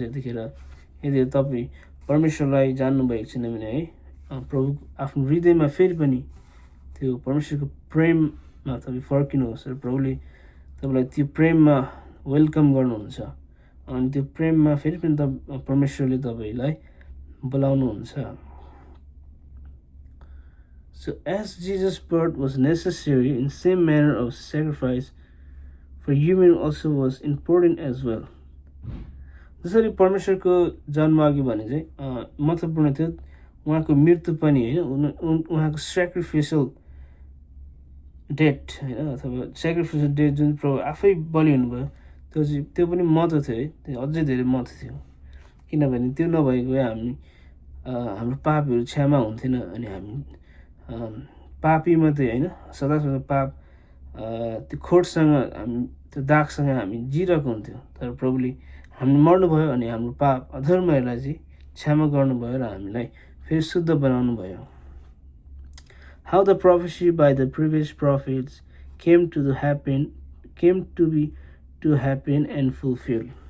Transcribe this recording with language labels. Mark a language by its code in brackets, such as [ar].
[ne] यतिखेर यदि तपाईँ परमेश्वरलाई जान्नुभएको छैन भने है प्रभु आफ्नो हृदयमा फेरि पनि त्यो परमेश्वरको प्रेममा तपाईँ फर्किनुहोस् र प्रभुले तपाईँलाई त्यो प्रेममा वेलकम गर्नुहुन्छ। अनि त्यो प्रेममा फेरि पनि परमेश्वरले तपाईँलाई बोलाउनुहुन्छ। [en] So as Jesus' birth was necessary, in same manner of sacrifice for human also was important as well. [ne] जसरी परमेश्वरको जन्म अघि भने चाहिँ महत्त्वपूर्ण थियो उहाँको मृत्यु पनि होइन उहाँको सेक्रिफिसियल डेथ होइन अथवा सेक्रिफिसियल डेथ जुन प्रभु आफै बलि हुनुभयो त्यो पनि महत्त्व थियो है। त्यो अझै धेरै महत्त्व थियो किनभने त्यो नभएको भए हामी हाम्रो पापहरू क्षमा हुन्थेन अनि हामी पापी मात्रै होइन सदा पाप त्यो खोटसँग हामी त्यो दागसँग हामी जिरहेको हुन्थ्यो। तर प्रभुले हामी मर्नुभयो अनि हाम्रो पाप अधर्महरूलाई चाहिँ क्षमा गर्नुभयो र हामीलाई फेरि शुद्ध बनाउनु भयो। [en] How the prophecy by the previous prophets came to be happen and fulfilled.